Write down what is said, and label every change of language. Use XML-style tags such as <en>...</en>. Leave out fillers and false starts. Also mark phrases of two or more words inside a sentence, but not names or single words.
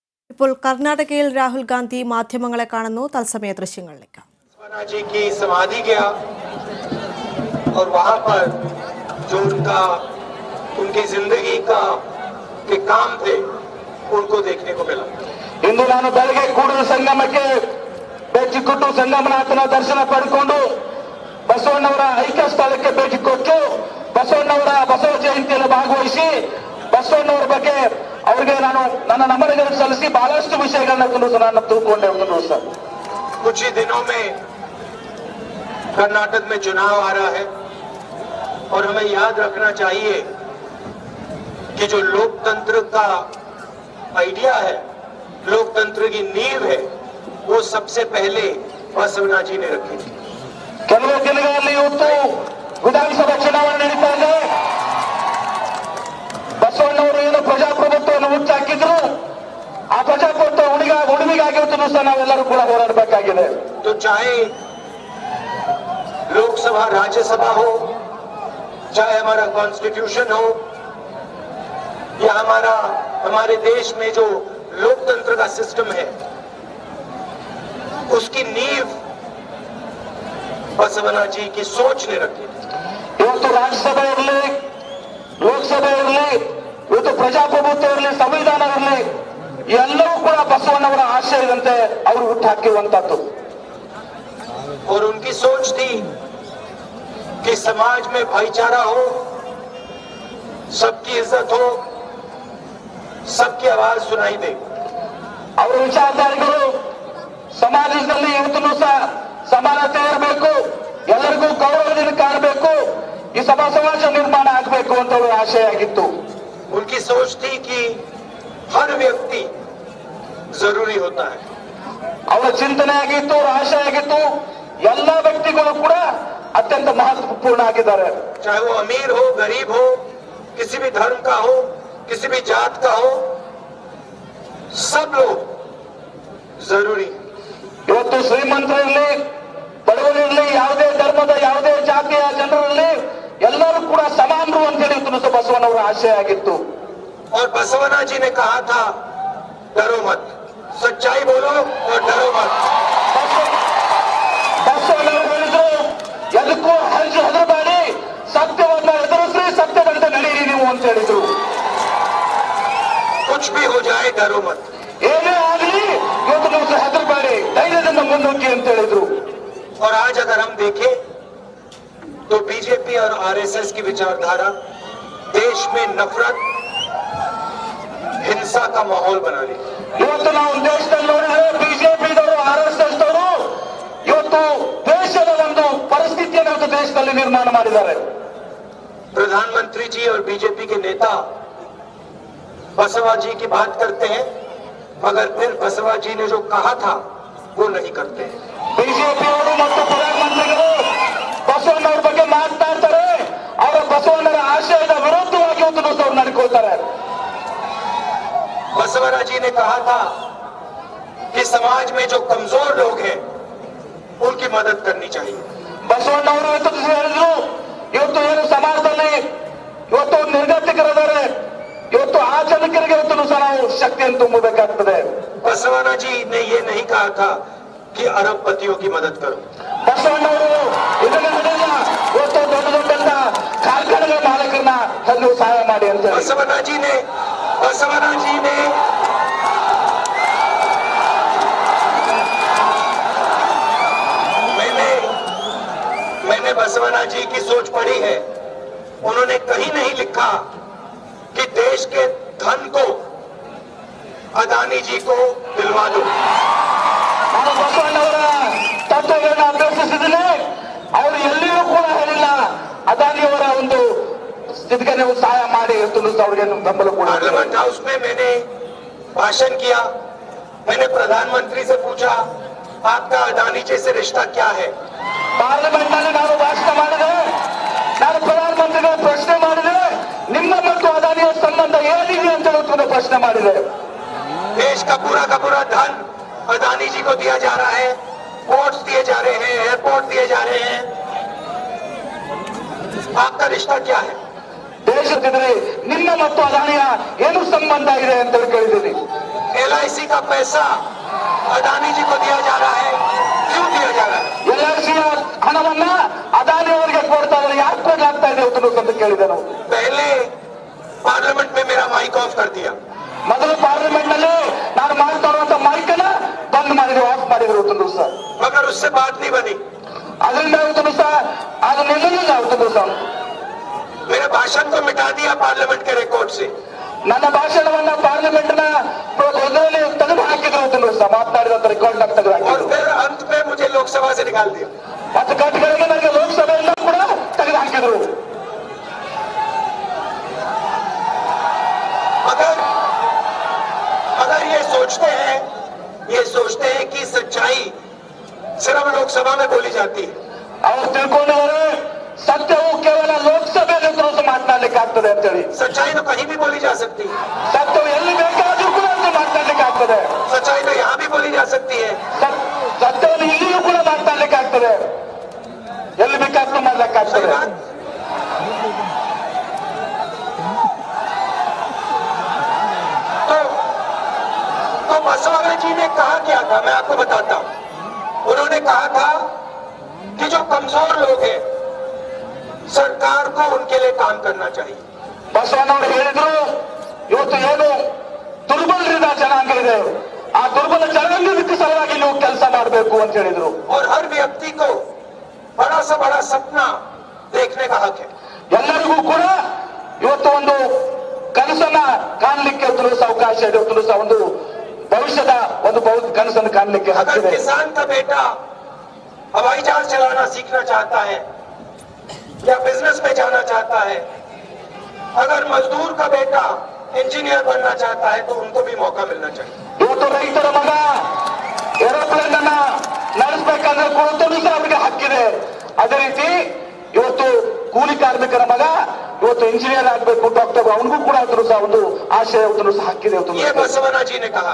<ml>ഇപ്പോൾ കർണാടകയിൽ രാഹുൽ ഗാന്ധി മാധ്യമങ്ങളെ കാണുന്നു. തത്സമയ ദൃശ്യങ്ങളിലേക്ക്.</ml> <hi>स्वराज जी की समाधि गया और वहां पर जो उनकी जिंदगी का के काम थे उनको देखने को मिला.</hi> <kn>ಇಂದು ನಾನು ಬೆಳಗ್ಗೆ ಕೂಡಲ ಸಂಗಮಕ್ಕೆ ಭೇಟಿ ಕೊಟ್ಟು ಸಂಗಮನಾಥನ ದರ್ಶನ ಪಡೆದುಕೊಂಡು ಬಸವಣ್ಣವರ ಐಕ್ಯ ಸ್ಥಳಕ್ಕೆ ಭೇಟಿ ಕೊಟ್ಟು ಬಸವಣ್ಣವರ ಬಸವ ಜಯಂತಿಯಲ್ಲಿ ಭಾಗವಹಿಸಿ ಬಸವಣ್ಣವರ ಬಗ್ಗೆ ಅವರಿಗೆ ನಾನು ನನ್ನ ನಮನಗಳನ್ನು ಸಲ್ಲಿಸಿ ಬಹಳಷ್ಟು ವಿಷಯಗಳನ್ನ ನಾನು ತಿಳ್ಕೊಂಡೆ ಸರ್.</kn> <hi>कुछ ही दिनों में कर्नाटक में चुनाव आ रहा है और हमें याद रखना चाहिए कि जो लोकतंत्र का आइडिया है, लोकतंत्र की नींव है, वो सबसे पहले बसवಣ್ಣ जी ने रखी थी.</hi> <kn>ಕೆಲವು ದಿನಗಳಲ್ಲಿ ಇವತ್ತು ವಿಧಾನಸಭಾ ಚುನಾವಣೆ ನಡೀತಾ ಇದೆ. ಬಸವಣ್ಣವರು ಏನು ಪ್ರಜಾಪ್ರಭುತ್ವವನ್ನು ಹುಟ್ಟಾಕಿದ್ರು ಆ ಪ್ರಜಾಪ್ರಭುತ್ವ ಉಳಿವಿಗಾಗಿರುತ್ತೂ ಸಹ ನಾವೆಲ್ಲರೂ ಕೂಡ ಹೋರಾಡಬೇಕಾಗಿದೆ.</kn> <hi>तो चाहे लोकसभा राज्यसभा हो, चाहे हमारा कॉन्स्टिट्यूशन हो, या हमारे देश में जो लोकतंत्र का सिस्टम है उसकी नींव बसवಣ್ಣ जी की सोच ने रखी.</hi> <kn>ಇವತ್ತು ರಾಜ್ಯಸಭೆ ಇರಲಿ, ಲೋಕಸಭೆ ಇರಲಿ, ಇವತ್ತು ಪ್ರಜಾಪ್ರಭುತ್ವ ಇರಲಿ, ಸಂವಿಧಾನ ಇರಲಿ, ಎಲ್ಲವೂ ಕೂಡ ಬಸವಣ್ಣವರ ಆಶಯದಂತೆ ಅವರು ಹುಟ್ಟುಹಾಕಿರುವಂತದ್ದು.</kn> <hi>और उनकी सोच थी कि समाज में भाईचारा हो, सबकी इज्जत हो, सबकी आवाज सुनाई दे.</hi> <kn>ಅವರ ವಿಚಾರಧಾರೆಗಳು ಸಮಾಜದಲ್ಲಿ ಇವತ್ತು ಸಹ ಸಮಾನತೆ ಇರಬೇಕು, ಎಲ್ಲರಿಗೂ ಗೌರವದಿಂದ ಕಾಣಬೇಕು, ಈ ಸಮಾಜ ನಿರ್ಮಾಣ ಆಗಬೇಕು ಅಂತ ಅವರ ಆಶಯ ಆಗಿತ್ತು.</kn> <hi>उनकी सोच थी कि हर व्यक्ति जरूरी होता है.</hi> <kn>ಅವರ ಚಿಂತನೆ ಆಗಿತ್ತು, ಅವರ ಆಶಯ ಆಗಿತ್ತು, ಎಲ್ಲ ವ್ಯಕ್ತಿಗಳು ಕೂಡ</kn> <hi>अत्यंत महत्वपूर्ण</hi> <kn>ಆಗಿದ್ದಾರೆ.</kn> <hi>चाहे वो अमीर हो, गरीब हो, किसी भी धर्म का हो, किसी भी जात का हो, सब लोग जरूरी.</hi> <kn>ಇವತ್ತು ಶ್ರೀಮಂತರಿರಲಿ, ಬಡವರಿರಲಿ, ಯಾವುದೇ ಧರ್ಮದ ಯಾವುದೇ ಜಾತಿಯ ಜನರಿರಲಿ, ಎಲ್ಲರೂ ಕೂಡ ಸಮಾನರು ಅಂತೇಳಿ ಬಸವಣ್ಣವರ ಆಶಯ ಆಗಿತ್ತು.</kn> <hi>और बसवಣ್ಣ जी ने कहा था, डरो मत, सच्चाई बोलो और डरो मत.</hi> <kn>ಬಸವಣ್ಣವರು ಹೇಳಿದ್ರು, ಎದಕ್ಕೂ ಹೆದರಬೇಡಿ, ಸತ್ಯವನ್ನ ಎದುರಿಸ್ರಿ, ಸತ್ಯದಂತೆ ನಡೀರಿ ನೀವು ಅಂತ ಹೇಳಿದ್ರು.</kn> <hi>कुछ भी हो जाए डरो मत.</hi> <kn>ಏನೇ ಆಗಲಿ ಇವತ್ತು ನೀವು ಹೆದರಬೇಡಿ, ಧೈರ್ಯದಿಂದ ಮುನ್ನುಗ್ಗಿ ಅಂತ ಹೇಳಿದ್ರು.</kn> <hi>और आज अगर हम देखें तो बीजेपी और आरएसएस की विचारधारा देश में नफरत, हिंसा का माहौल बना रही है.</hi> <kn>ಇವತ್ತು ನಾವು ದೇಶದಲ್ಲಿ ನೋಡಿದ್ರೆ ಬಿಜೆಪಿದವರು, ಆರ್ಎಸ್ಎಸ್ ದವರು ಇವತ್ತು ದೇಶದ ಒಂದು ಪರಿಸ್ಥಿತಿಯನ್ನು ಇವತ್ತು ದೇಶದಲ್ಲಿ ನಿರ್ಮಾಣ ಮಾಡಿದ್ದಾರೆ.</kn> <hi>प्रधानमंत्री जी और बीजेपी के नेता बसवा जी की बात करते हैं, मगर फिर बसवा जी ने जो कहा था वो नहीं करते हैं.</hi> <kn>ಬಿಜೆಪಿಯವರು ಮತ್ತು ಪ್ರಧಾನಮಂತ್ರಿಗಳು ಬಸವಣ್ಣವ್ರ ಬಗ್ಗೆ ಮಾತನಾಡ್ತಾರೆ, ಅವರ ಬಸವಣ್ಣರ ಆಶಯದ ವಿರುದ್ಧವಾಗಿ ಇವತ್ತು ಅವ್ರು ನಡ್ಕೊಳ್ತಾರೆ.</kn> <hi>बसवಣ್ಣ जी ने कहा था कि समाज में जो कमजोर लोग हैं उनकी मदद करनी चाहिए.</hi> <kn>ಬಸವಣ್ಣವರು ಹೇಳಿದ್ರು, ಇವತ್ತು ಏನು ಸಮಾಜದಲ್ಲಿ ಇವತ್ತು ನಿರ್ಗತಿಕರಿದ್ದಾರೆ, ಇವತ್ತು ಆ ಜನಕರಿಗೆ ಇವತ್ತು ಸಹ ನಾವು ಶಕ್ತಿಯನ್ನು ತುಂಬಬೇಕಾಗ್ತದೆ.</kn> <hi>बसवಣ್ಣ जी ने ये नहीं कहा था कि अरबपतियों की मदद करो.</hi> <kn>ಬಸವಣ್ಣವರು ಇದನ್ನ ನಡೆಯಲ್ಲ, ಇವತ್ತು ದೊಡ್ಡ ದೊಡ್ಡ ಕಾರ್ಖಾನೆಗಳ ಮಾಲಕರನ್ನ ತಂದು ಸಹಾಯ ಮಾಡಿ ಅಂತ ಹೇಳಿ.</kn> <hi>बसवಣ್ಣ जी ने मैंने बसवಣ್ಣ जी की सोच पढ़ी है. उन्होंने कहीं नहीं लिखा कि देश के धन को अदानी जी को दिलवा दो.</hi> <kn>ನಾನು ಬಸವಣ್ಣವರ ತತ್ವಗಳನ್ನ ಅಭ್ಯಸಿಸಿದ್ದೀನಿ, ಅವರು ಎಲ್ಲಿಯೂ ಕೂಡ ಹೇಳಿಲ್ಲ ಅದಾನಿಯವರ ಒಂದು ಸ್ಥಿತಿಗೆ ನೀವು ಸಹಾಯ ಮಾಡಿ ಅವ್ರಿಗೆ ಬೆಂಬಲ ಕೂಡ.</kn> <hi>पार्लियामेंट हाउस में मैंने भाषण किया. मैंने प्रधानमंत्री से पूछा, आपका अदानी जी से रिश्ता क्या है?</hi> <kn>ಪಾರ್ಲಿಮೆಂಟ್ ನಲ್ಲಿ ನಾನು ಭಾಷಣ ಮಾಡಿದೆ, ನಾನು ಪ್ರಧಾನಮಂತ್ರಿಗಳ ಪ್ರಶ್ನೆ ಮಾಡಿದೆ, ನಿಮ್ಮ ಮತ್ತು ಅದಾನಿಯ ಸಂಬಂಧ ಏನಿದೆ ಅಂತ ಹೇಳುತ್ತದೆ ಪ್ರಶ್ನೆ ಮಾಡಿದೆ.</kn> <hi>देश का पूरा धन अदानी जी को दिया जा रहा है, पोर्ट्स दिए जा रहे हैं, एयरपोर्ट दिए जा रहे हैं, आपका रिश्ता क्या है?</hi> <kn>ದೇಶದಿದ್ರೆ ನಿಮ್ಮ ಮತ್ತು ಅದಾನಿಯ ಏನು ಸಂಬಂಧ ಇದೆ ಅಂತ ಕೇಳಿದ್ದೀನಿ.</kn> <hi>LIC का पैसा अडानी जी को दिया जा रहा है, क्यों दिया जा रहा है?</hi> <kn>LIC ಹಣವನ್ನ ಅದಾನಿ ಅವರಿಗೆ ಕೊಡ್ತಾ ಇದ್ದಾರೆ, ಯಾಕೆ ಕೊಡ್ಲಾಗ್ತಾ ಇದೆ ಅಂತ ಕೇಳಿದೆ ನಾವು.</kn> <hi>पहले पार्लियामेंट में मेरा</hi> <en>mic off</en> <hi>कर दिया,</hi> <kn>ಮೊದಲು ಪಾರ್ಲಿಮೆಂಟ್ ನಲ್ಲಿ ನಾನು ಮಾಡ್ತಾ ಇರುವಂತ ಮೈಕ್ ಅನ್ನ ಬಂದ್ ಮಾಡಿದ್ರು, ಆಫ್ ಮಾಡಿದ್ರು ಇವತ್ತು ಸರ್.</kn> <hi>मगर उससे बात नहीं बनी.</hi> <kn>ಅದರಿಂದ ಇವತ್ತು ಸರ್ ಅದು ನಿಲ್ಲಲಿಲ್ಲ ಇವತ್ತು ಸರ್.</kn> <hi>मेरे भाषण को मिटा दिया पार्लियामेंट के रिकॉर्ड से.</hi> <kn>ನನ್ನ ಭಾಷಣವನ್ನ ಪಾರ್ಲಿಮೆಂಟ್ ನ ತೆಗೆದು ಹಾಕಿದ್ರು ಸರ್, ಮಾತನಾಡಿದಂತ ರೆಕಾರ್ಡ್ ತೆಗೆದು</kn> <hi>और</hi> <kn>ಹಾಕಿದ್ರು.</kn> <hi>फिर अंत में मुझे लोकसभा से निकाल दिया.</hi> <kn>ಮತ್ತು ಕಟ್ಟಗಳಿಗೆ ನನಗೆ ಲೋಕಸಭೆಯಿಂದ ಕೂಡ ತೆಗೆದು ಹಾಕಿದ್ರು.</kn> <hi>अगर ये सोचते हैं कि सच्चाई सिर्फ लोकसभा में बोली जाती है.</hi> <kn>ಅವರು ತಿಳ್ಕೊಂಡಿದ್ದಾರೆ ಸತ್ಯವು ಕೇವಲ ಲೋಕಸಭೆಯಲ್ಲಿ ಮಾತನಾಡ್ಲಿಕ್ಕೆ ಆಗ್ತದೆ ಅಂತ ಹೇಳಿ.</kn> <hi>सच्चाई तो कहीं भी बोली जा सकती है.</hi> <kn>ಸತ್ಯವು ಎಲ್ಲಿ ಬೇಕಾದ್ರೂ ಕೂಡ ಮಾತನಾಡ್ಲಿಕ್ಕೆ ಆಗ್ತದೆ.</kn> <hi>सच्चाई तो यहाँ भी बोली जा सकती है.</hi> <kn>ಸತ್ಯವನ್ನು ಇಲ್ಲಿಯೂ ಕೂಡ ಮಾತನಾಡ್ಲಿಕ್ಕೆ ಆಗ್ತದೆ, ಎಲ್ಲಿ ಬೇಕಾದ್ರೂ ಮಾಡ್ಲಿಕ್ಕೆ</kn> <hi>सही</hi> <kn>ಆಗ್ತದೆ.</kn> <hi>बात. तो बसवाला जी ने कहा क्या था, मैं आपको बताता हूँ. उन्होंने कहा था कि जो कमजोर लोग हैं सरकार को उनके लिए काम करना चाहिए.</hi> <kn>ಬಸವಣ್ಣವರು ಹೇಳಿದ್ರು, ಇವತ್ತು ಏನು ದುರ್ಬಲರಿದ ಜನಾಂಗ ಇದೆ, ಆ ದುರ್ಬಲ ಜನಾಂಗಕ್ಕೆ ಸಲುವಾಗಿ ನೀವು ಕೆಲಸ ಮಾಡಬೇಕು ಅಂತ ಹೇಳಿದ್ರು.</kn> <hi>और हर व्यक्ति को बड़ा से बड़ा सपना देखने का हक है.</hi> <kn>ಎಲ್ಲರಿಗೂ ಕೂಡ ಇವತ್ತು ಒಂದು ಕನಸನ್ನ ಕಾಣಲಿಕ್ಕೆ ಅವಕಾಶ ಇದೆ, ಒಂದು ಭವಿಷ್ಯದ ಒಂದು ಕನಸನ್ನು ಕಾಣಲಿಕ್ಕೆ</kn> <hi>अगर</hi> <kn>ಹಕ್ಕಿದೆ.</kn> <hi>किसान का बेटा हवाई जहाज चलाना सीखना चाहता है या बिजनेस में जाना चाहता है, अगर मजदूर का बेटा इंजीनियर बनना चाहता है तो उनको भी मौका मिलना चाहिए.</hi> <kn>ಇವತ್ತು ರೈತರ ಮಗ ಏರೋಪ್ಲೇನ್ ಅನ್ನ ನಡೆಸಬೇಕಂದ್ರೆ ಕೂಡ ಅವರಿಗೆ ಹಕ್ಕಿದೆ. ಅದೇ ರೀತಿ ಇವತ್ತು ಕೂಲಿ ಕಾರ್ಮಿಕರ ಮಗ ಇವತ್ತು ಇಂಜಿನಿಯರ್ ಆಗಬೇಕು, ಡಾಕ್ಟರ್, ಅವನಿಗೂ ಕೂಡ ಒಂದು ಆಶಯ ಹಕ್ಕಿದೆ.</kn> <hi>ये बसवना जी ने कहा.</hi>